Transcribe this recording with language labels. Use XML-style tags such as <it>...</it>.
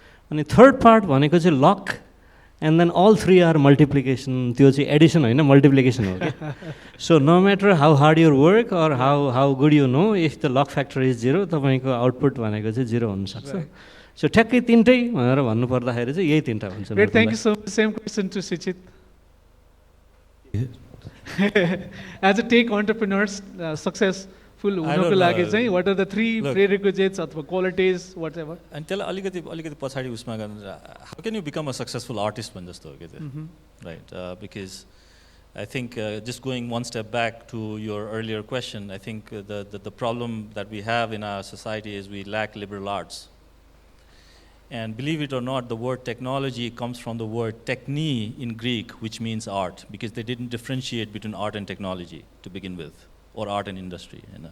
<ne>अनि third part भनेको चाहिँ</ne> <en>luck and then all three are multiplication,</en> <ne>त्यो चाहिँ एडिसन होइन मल्टिप्लिकेसन हो क्या.</ne> <en>so no matter how hard your work or how good you know, if the luck factor is zero,</en> <ne>तपाईँको output भनेको चाहिँ जिरो हुनसक्छ. सो ठ्याक्कै तिनटै भनेर भन्नुपर्दाखेरि चाहिँ यही तिनवटा हुन्छ.</ne> <en>Thank you so much. Same question to Sixit. As a tech entrepreneurs, successful</en> <ne>हुनको लागि चाहिँ</ne> <en>what are the three prerequisites अथवा qualities whatever?</en> <ne>अनि त्यसलाई अलिकति पछाडि उसमा गर्नु,</ne> <en>how can you become a successful artist</en> <ne>भन् जस्तो हो क्या, right?</ne> <en>Because I think just going one step back to your earlier question, I think the problem that we have in our society is we lack liberal arts. And believe it or not, the word technology comes from the word techni in Greek, which means art, because they didn't differentiate between art and technology to begin with, or art and industry.</en>